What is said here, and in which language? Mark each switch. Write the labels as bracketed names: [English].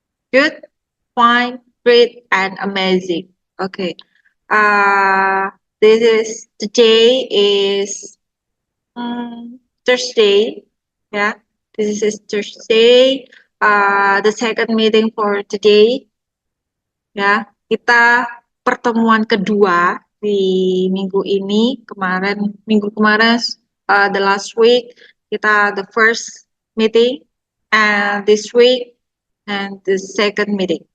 [English] Good, fine, great, and amazing. Okay. Uh, this is today is Thursday. Yeah, this is Thursday. The second meeting for today. [Indonesian] Ya, kita pertemuan kedua di minggu ini. Minggu kemarin, [English] the last week, [Indonesian] kita [English] the first meeting, and this week, and the second meeting.